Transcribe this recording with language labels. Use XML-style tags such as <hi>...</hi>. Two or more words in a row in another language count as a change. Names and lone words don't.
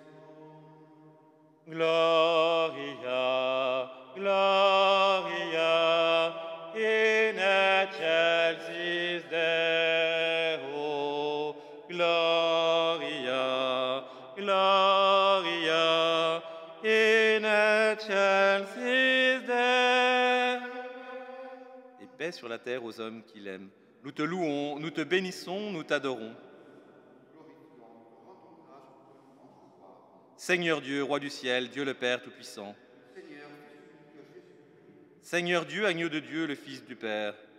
<la>Gloria, Gloria in excelsis Deo. Gloria, Gloria in excelsis Deo.</la> <fr>Et paix sur la terre aux hommes qui l'aiment. Nous te louons, nous te bénissons, nous t'adorons. Seigneur Dieu, Roi du ciel, Dieu le Père Tout-Puissant. Seigneur Dieu, agneau de Dieu, le Fils du Père.</fr>